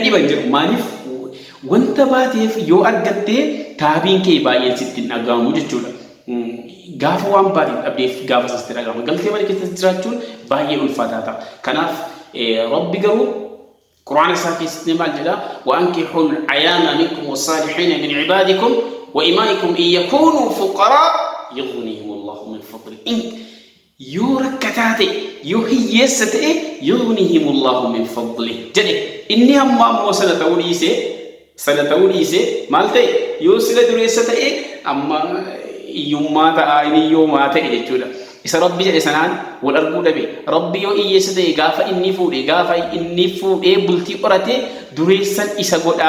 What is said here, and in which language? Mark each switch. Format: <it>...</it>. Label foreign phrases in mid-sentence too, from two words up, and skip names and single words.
<om>dhiban jiru maaliif wanta baateef yoo argattee taabiin kee baay'ee sitti dhagahamu jechuudha gaafa waan baay'ee dhabdeef gaafa sitti dhagahamu galtee mana keessatti jiraachuun baay'ee ulfaataa ta'a kanaaf rabbi garuu quraana isaa keessatti maal jedha</om> <ar>وأنكحوا الأيام منكم والصالحين من عبادكم وإمائكم إن يكونوا فقراء يغنيهم الله من فضله</ar> <om>yoo rakkataate yoo hiyyeessa ta'e</om> <ar>يغنيهم الله من فضله</ar> <om>jedhe inni amma ammoo sana ta'uu dhiise maal ta'e yoo sila dureessa ta'e amma iyyummaa ta'a inni yoo maa ta'e jechuudha isa rabbi jedhe sanaan wal arguu dhabe rabbi yoo hiyyeessa ta'e gaafa inni fuudhee bultii qorate dureessan isa godhaa</om>